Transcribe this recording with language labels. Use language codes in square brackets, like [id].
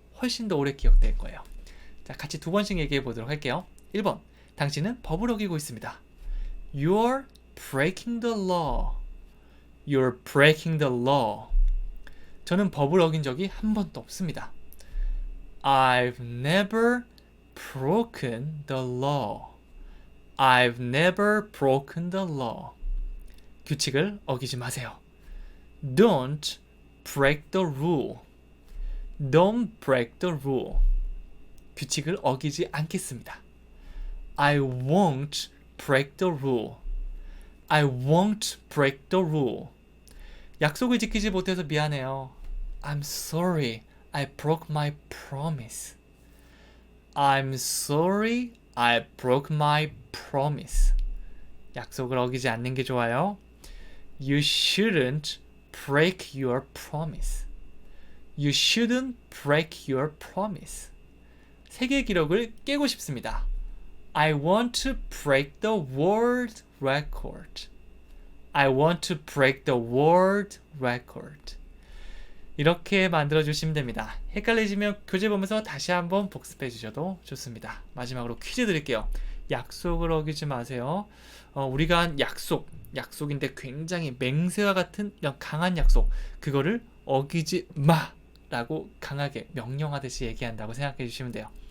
[ko] 훨씬 더 오래 기억될 거예요. 자, 같이 두 번씩 얘기해 보도록 할게요. 1번, 당신은 법을 어기고 있습니다. [en] You're breaking the law. You're breaking the law. [ko] 저는 법을 어긴 적이 한 번도 없습니다. [en] I've never broken the law. I've never broken the law. [ko] 규칙을 어기지 마세요. [en] Don't break the rule. Don't break the rule. [ko] 규칙을 어기지 않겠습니다. [en] I won't break the rule. I won't break the rule. [ko] 약속을 지키지 못해서 미안해요. [en] I'm sorry. I broke my promise. I'm sorry. I broke my promise. [ko] 약속을 어기지 않는 게 좋아요. [en] You shouldn't break your promise. You shouldn't break your promise. [ko] 세계 기록을 깨고 싶습니다. [en] I want to break the world record. I want to break the world record. [ko] 이렇게 만들어 주시면 됩니다. 헷갈리시면 교재 보면서 다시 한번 복습해 주셔도 좋습니다. 마지막으로 퀴즈 드릴게요. 약속을 어기지 마세요. 우리가 한 약속인데 굉장히 맹세와 같은 이런 강한 약속, 그거를 어기지 마 라고 강하게 명령하듯이 얘기한다고 생각해 주시면 돼요.